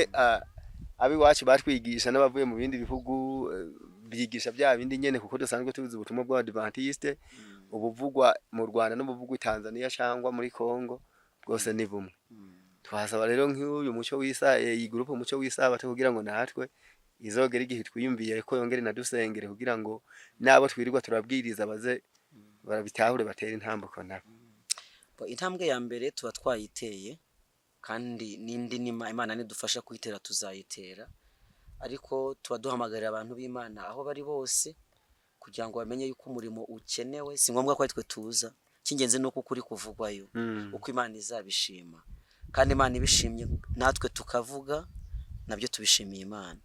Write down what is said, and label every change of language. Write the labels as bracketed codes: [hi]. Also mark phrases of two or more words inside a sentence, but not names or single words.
[rw] Abiwacu batwigisha n'abavuye mu bindi bihugu bigisha bya bindi nyene, kuko dusanzwe tuzi ubutumwa bw'Abadventiste ubuvugwa mu Rwanda n'ubuvugwa i Tanzania cyangwa muri Kongo bwose ni bumwe. Twasaba rero nk'uyu muco iyi groupe umuco w'isabato kugira ngo natwe izogera igihe twiyumviye ko yongere nadusengere kugira ngo nabo twirirwa turabwiriza baze barabitahure batera intambuko nabo. Intambwe ya mbere tuba twayiteye, kandi n'indi Imana nidufasha kuyitera tuzayitera, ariko tuba duhamagarira abantu b'Imana aho bari bose kugira ngo bamenye yuko umurimo ukenewe. Si ngombwa ko twe tuza, cy'ingenzi nuko ukuri kuvugwayo, uko Imana izabishima, kandi Imana ibishimye natwe tukavuga nabyo tubishimiye Imana.